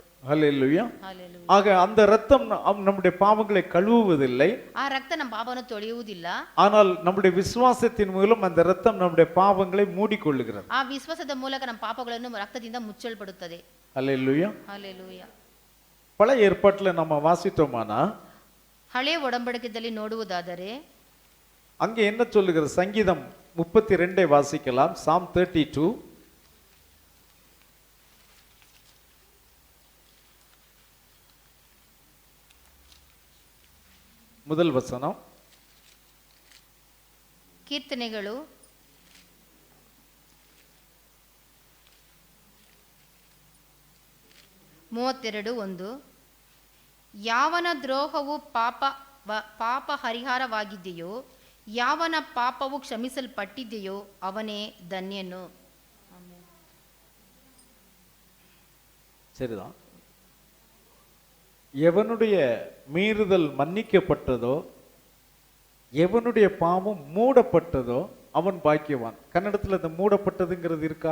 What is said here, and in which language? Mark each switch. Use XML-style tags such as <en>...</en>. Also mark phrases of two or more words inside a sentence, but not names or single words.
<ta>ஹல்லேலூயா.</ta> <kn>ಹಾಲೆಲೂಯಾ.</kn> <ta>ஆக அந்த ரத்தம் நம்முடைய பாவங்களை கழுவுவதில்லை.</ta> <kn>ಆ ರಕ್ತ ನಮ್ಮ ಪಾಪವನ್ನು ತೊಳೆಯುವುದಿಲ್ಲ.</kn> <ta>ஆனால் நம்முடைய விசுவாசத்தின் மூலம் அந்த ரத்தம் நம்முடைய பாவங்களை மூடிக்கொள்ளுகிறது.</ta> <kn>ಆ ವಿಶ್ವಾಸದ ಮೂಲಕ ನಮ್ಮ ಪಾಪಗಳನ್ನು ರಕ್ತದಿಂದ ಮುಚ್ಚಲ್ಪಡುತ್ತದೆ.</kn> <ta>ஹல்லேலூயா.</ta> <kn>ಹಾಲೆಲೂಯಾ.</kn> <ta>பழைய ஏற்பாட்டுல நம்ம வாசித்தோமானா</ta> <kn>ಹಳೆಯ ಒಡಂಬಡಿಕೆಯಲ್ಲಿ ನೋಡುವುದಾದರೆ</kn> <ta>அங்கே என்ன சொல்லுகிறது? சங்கீதம் 32 வாசிக்கலாம். Psalm 32 முதல் வசனம்.</ta> <kn>ಕೀರ್ತನೆಗಳು 32:1 ಯಾವನ ದ್ರೋಹವು ಪಾಪ ಪರಿಹಾರವಾಗಿದೆಯೋ, ಯಾವನ ಪಾಪವು ಕ್ಷಮಿಸಲ್ಪಟ್ಟಿದೆಯೋ ಅವನೇ ಧನ್ಯನು.</kn> <ta>சரிதான். எவனுடைய மீறுதல் மன்னிக்கப்பட்டதோ, எவனுடைய பாவம் மூடப்பட்டதோ அவன் பாக்கியவான். கன்னடத்துல அந்த மூடப்பட்டதுங்கிறது இருக்கா?</ta>